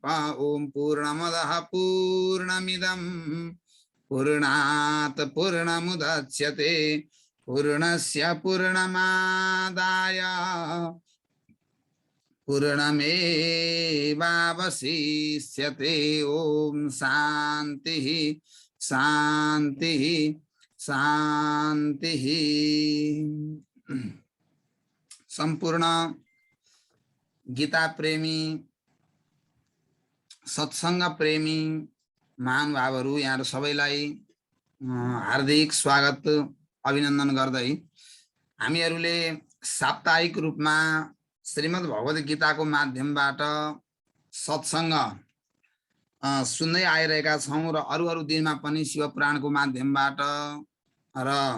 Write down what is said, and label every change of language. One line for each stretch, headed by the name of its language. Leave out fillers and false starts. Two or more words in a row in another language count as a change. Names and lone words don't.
Sanskrit: ॐ पूर्णमदः पूर्णमिदं पूर्णात् पूर्णमुदच्यते पूर्णस्य पूर्णमादाय पूर्णमेवावशिष्यते। ॐ शान्तिः शान्तिः शान्तिः।
Nepali: संपूर्ण गीता प्रेमी सत्संग प्रेमी महानुभावहरू यहाँ सबैलाई हार्दिक स्वागत अभिनन्दन गर्दै हामीहरूले साप्ताहिक रूपमा श्रीमद् भगवत गीताको माध्यमबाट सत्संग सुन्दै आइरहेका छौं र अरू दिनमा पनि शिव पुराणको माध्यमबाट र